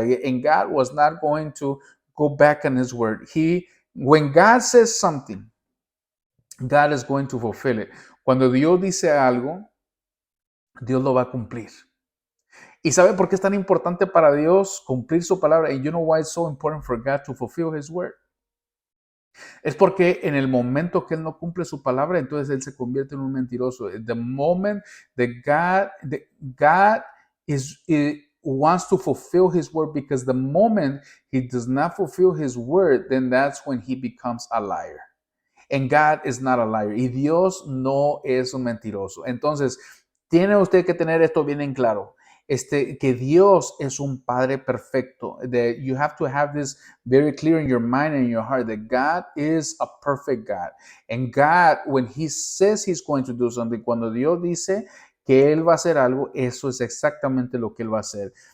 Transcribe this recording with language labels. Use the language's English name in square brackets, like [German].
[English] And God was not going to go back on his word. When God says something, God is going to fulfill it. [Spanish] Cuando Dios dice algo, Dios lo va a cumplir. ¿Y sabe por qué es tan importante para Dios cumplir su palabra? [English] And you know why it's so important for God to fulfill his word? [Spanish] Es porque en el momento que él no cumple su palabra, entonces él se convierte en un mentiroso. [English] The moment that God wants to fulfill his word, because the moment he does not fulfill his word, then that's when he becomes a liar. And God is not a liar. [Spanish] Y Dios no es un mentiroso. Entonces, tiene usted que tener esto bien en claro. Que Dios es un Padre perfecto. [English] That you have to have this very clear in your mind and in your heart, that God is a perfect God. And God, when he says he's going to do something, [Spanish] cuando Dios dice que él va a hacer algo, eso es exactamente lo que él va a hacer.